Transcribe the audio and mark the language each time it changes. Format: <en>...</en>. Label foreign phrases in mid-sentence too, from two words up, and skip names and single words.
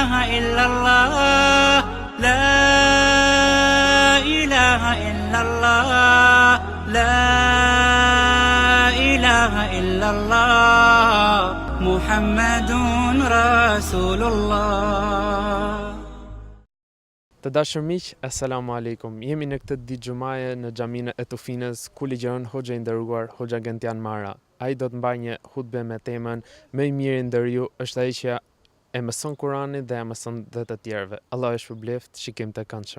<ar>إلا الله لا إله إلا الله لا إله إلا الله محمد رسول الله.</ar> <sq>Të dashur miq,</sq> <ar>السلام عليكم.</ar> <sq>Jemi në këtë ditë xumaje në xhaminë e Tufinës, ku ligjeron hoxha i nderuar, hoxha Gentian Mara. Ai do të mbajë një hutbe me temën "Më i miri ndër ju është ai që e mëson Kuranin dhe e mëson dhe të tjerëve". Allah e shpërbleft, shikim të këndshëm.</sq>